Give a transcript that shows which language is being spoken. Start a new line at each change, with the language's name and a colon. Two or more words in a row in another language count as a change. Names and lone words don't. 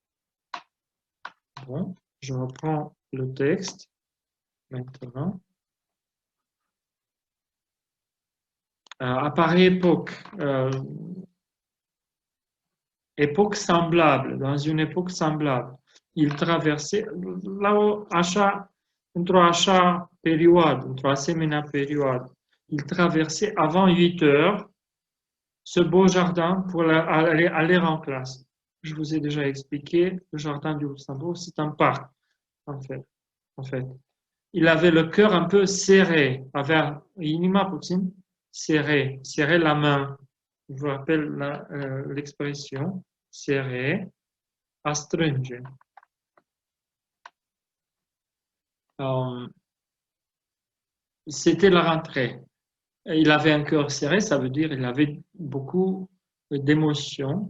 French: Bon, je reprends le texte maintenant. À pareille époque, époque semblable, dans une époque semblable, il traversait
Romanian: într-o așa perioadă, într-o asemenea perioadă,
French: il traversait avant 8 heures ce beau jardin pour aller en classe. Je vous ai déjà expliqué, le jardin du Luxembourg, c'est un parc, en fait. Il avait le cœur un peu serré, avait
Romanian: inima puțin
French: serré la main. Je vous rappelle l'expression serré,
Romanian: a strânge.
French: C'était la rentrée. Il avait un cœur serré, ça veut dire qu'il avait beaucoup d'émotions.